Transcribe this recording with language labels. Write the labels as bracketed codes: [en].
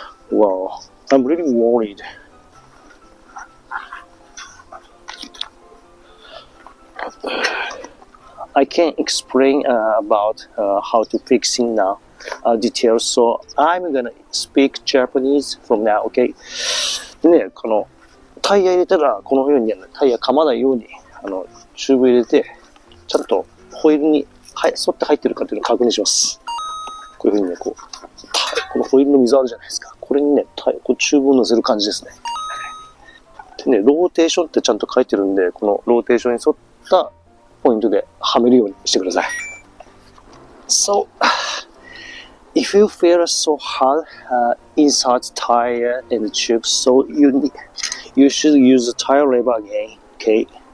[en] Wow, I'm really worried. I can't explain about how to fixing now details, so I'm gonna speak Japanese from now, okay? [ja] でね、このタイヤ入れたらこのようにタイヤ噛まないようにチューブ入れてちゃんとホイールに沿って入ってるかっていうのを確認します。こういうふうにね、このホイールの溝あるじゃないですか。これにね、こうチューブを乗せる感じですね。でね、ローテーションってちゃんと書いてるんで、このローテーションに沿ったポイントではめるようにしてください。 [en] So, if you feel so hard inside the tire and the tube, so you should use the tire lever again, okay?